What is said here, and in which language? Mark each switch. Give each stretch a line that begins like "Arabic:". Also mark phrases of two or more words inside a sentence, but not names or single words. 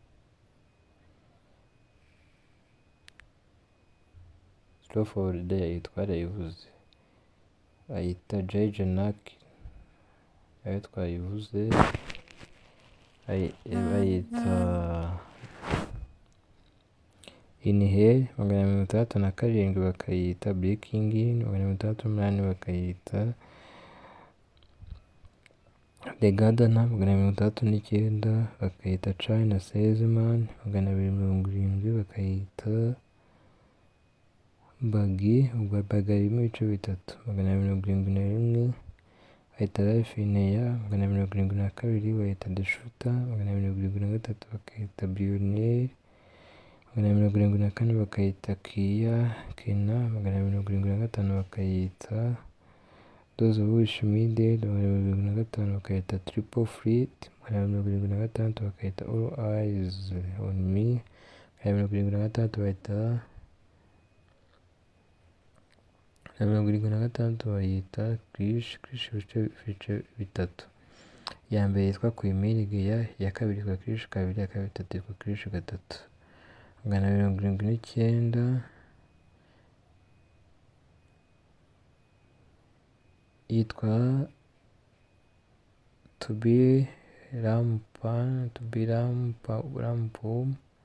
Kinyarwanda: Slow for the Day twarayivuze, bayita Jeje Naki ayo twayivuze, bayita Inhale, 267 bakayita Breaking In, 268 bakayita The Gardener, 269 bakayita China Salesman, 270 bakayita Bagi, ubwo Bagi harimo ibice bitatu, 271 bayita Life in Air, 272 bayita The Shooter, 273 bakayita Billionaire, 274 bakayita Kina, 275 bakayita Those Who Wish Me Dead, 275 bakayita Triple Fleet, 276 bakayita All Eyes on Me, 276 bayita 276 bayita Krish ibice bitatu. Iya mbere yitwa Kwimirigeya, iya kabiri yitwa Krish kabiri, iya gatatu yitwa Krish gatatu. 279 yitwa To Be Rampum,